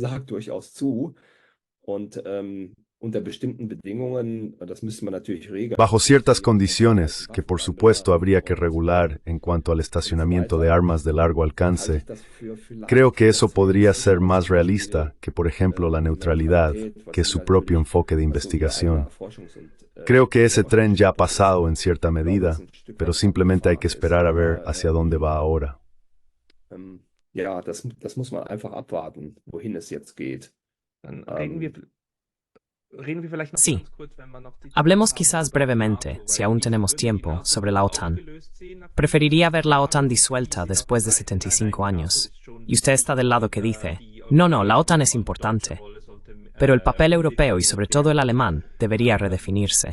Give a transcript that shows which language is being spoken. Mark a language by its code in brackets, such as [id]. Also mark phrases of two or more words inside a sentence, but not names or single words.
[es] Bajo ciertas condiciones, que por supuesto habría que regular en cuanto al estacionamiento de armas de largo alcance, creo que eso podría ser más realista que, por ejemplo, la neutralidad, que es su propio enfoque de investigación. Creo que ese tren ya ha pasado en cierta medida, pero simplemente hay que esperar a ver hacia dónde va ahora. [de] Das muss man einfach abwarten, wohin es jetzt geht. [es] Sí. Hablemos quizás brevemente, si aún tenemos tiempo, sobre la OTAN. Preferiría ver la OTAN disuelta después de 75 años. Y usted está del lado que dice, no, la OTAN es importante. Pero el papel europeo y sobre todo el alemán debería redefinirse.